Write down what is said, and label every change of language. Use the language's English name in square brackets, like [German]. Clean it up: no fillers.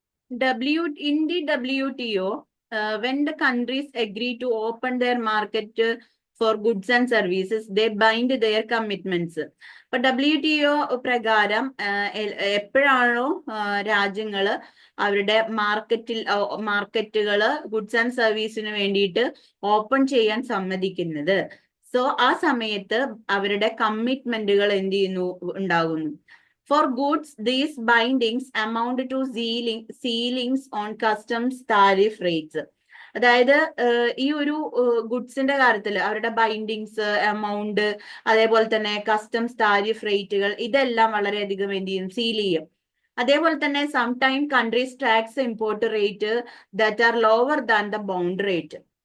[English] In the WTO, when the countries agree to open their market for goods and services, they bind their commitments. [Malayalam] അപ്പൊ WTO പ്രകാരം എപ്പോഴാണോ രാജ്യങ്ങള് അവരുടെ മാർക്കറ്റുകള് goods and സർവീസിന് വേണ്ടിയിട്ട് open ചെയ്യാൻ സമ്മതിക്കുന്നത്, സോ ആ സമയത്ത് അവരുടെ കമ്മിറ്റ്മെന്റുകൾ എന്ത് ചെയ്യുന്നു? ഉണ്ടാകുന്നു. [English] For goods, these bindings amount to ceilings on customs tariff rates. [Malayalam] അതായത് ഈ ഒരു ഗുഡ്സിന്റെ കാര്യത്തിൽ അവരുടെ ബൈൻഡിങ്സ്, എമൗണ്ട്, അതേപോലെ തന്നെ കസ്റ്റംസ് താരിഫ് റേറ്റുകൾ ഇതെല്ലാം വളരെയധികം എന്ത് ചെയ്യും? സീൽ ചെയ്യും. [English] അതേപോലെ തന്നെ sometime countries tax import rate that are lower than the bound rate.